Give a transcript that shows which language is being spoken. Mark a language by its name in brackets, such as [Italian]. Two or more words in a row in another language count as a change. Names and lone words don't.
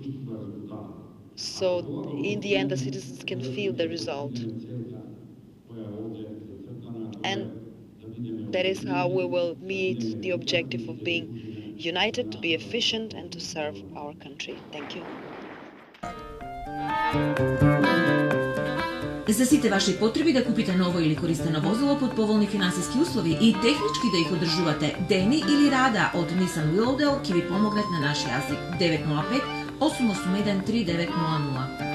[English] So in the end, the citizens can feel the result. And that is how we will meet the objective of being united, to be efficient and to serve our country. Thank you. [Macedonian] За сите ваши потреби да купите ново или користено возило под поволни финансиски услови и технички да их одржувате дени или рада од Nissan Willowdale ќе ви помогнат на наш јазик 905 881 3900.